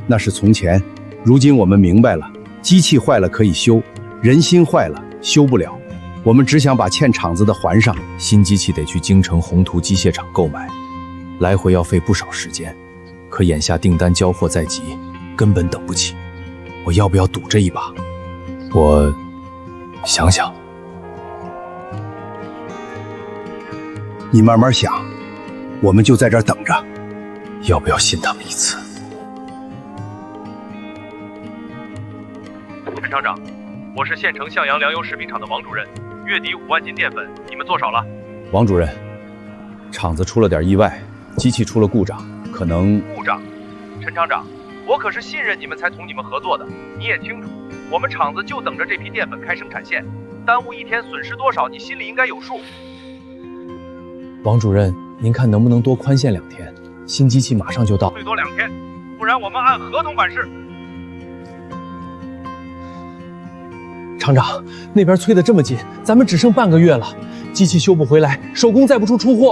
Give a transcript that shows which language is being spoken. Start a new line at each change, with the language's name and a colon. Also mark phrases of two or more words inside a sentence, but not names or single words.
Chinese: 那是從前。如今我們明白了，機器壞了可以修，人心壞了修不了。我們只想把欠廠子的還上。新機器得去京城宏图機械廠購買，來回要費不少時間。可眼下訂單交貨在即，根本等不起。我要不要賭這一把？我想想。你慢慢想，我們就在這兒等着。要不要信他們一次？陈厂長，我是縣城向陽糧油食品廠的王主任，月底5萬斤澱粉，你們做少了。王主任，廠子出了點意外，機器出了故障，可能…… 故障？陳廠長，我可是信任你们才同你们合作的，你也清楚，我們廠子就等着這批澱粉開生產線，耽誤1天損失多少，你心裡應該有數。王主任，您看能不能多寬限2天？新機器馬上就到，最多2天，不然我們按合同辦事。廠長，那邊催得這麼緊，咱們只剩半個月了，機器修不回來，手工再不出出貨。